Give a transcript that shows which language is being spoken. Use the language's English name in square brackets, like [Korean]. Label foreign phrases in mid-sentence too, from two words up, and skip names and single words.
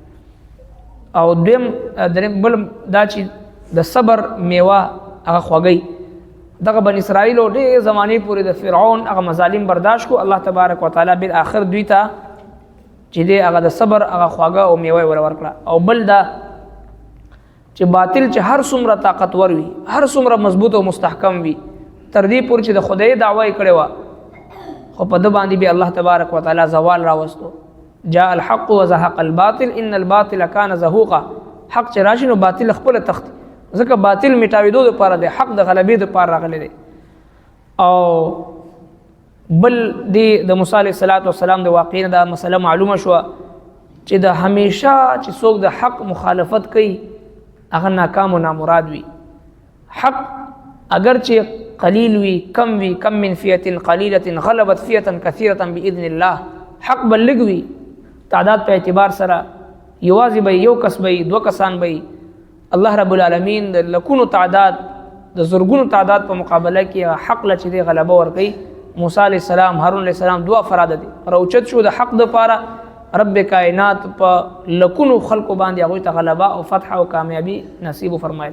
[Pashto] او دریم بل دا چې د صبر میوه هغه خوږی دغه بن اسرائیل او ډېر زمانه پورې د فرعون هغه مظالم برداشت کو [Arabic] الله تبارک وتعالى [Pashto] بل اخر دوی ته چې هغه د صبر هغه خوږه او میوه ورکړه او بل دا چې باطل چې هر څومره طاقتور وي هر څومره مضبوط او مستحکم وي تر دې پورې چې د خدای دعوی کړي وا خو په د باندې به [Arabic] الله تبارک وتعالى [Pashto] زوال راوستو [Arabic] جاء الحق وزهق الباطل ان الباطل كان زهوقا [Pashto] حق چې راشي نو باطل خپل تخت ځکه باطل میټاویدو لپاره د حق د غلبې لپاره راغلی دی او بل د موسی [Arabic] علیه السلام [Pashto] د واقعې دا مسله معلومه شو چې د همیشه چې څوک د حق مخالفت کوي هغه ناکام او نامراد وي. حق اگر چې قلیل وي، کم وي، [Arabic] کم من فئة قلیلة غلبت فئة کثیرة بإذن الله، [Pashto] حق بلګ وي تعداد په اعتبار سره یوازې به یو کس به دو کسان به، الله رب العالمین د لکونو تعداد د زرګونو تعداد په مقابله کې حق له چې دی غلبه ورکوي. موسی [Arabic] علیه السلام، [Pashto] هارون [Arabic] علیه السلام [Pashto] دوه افراد دي راوچت شو د حق د پاره، رب کائنات په لکونو خلقو باندې هغوی ته غلبه او فتح او کامیابی نصیب فرمایل.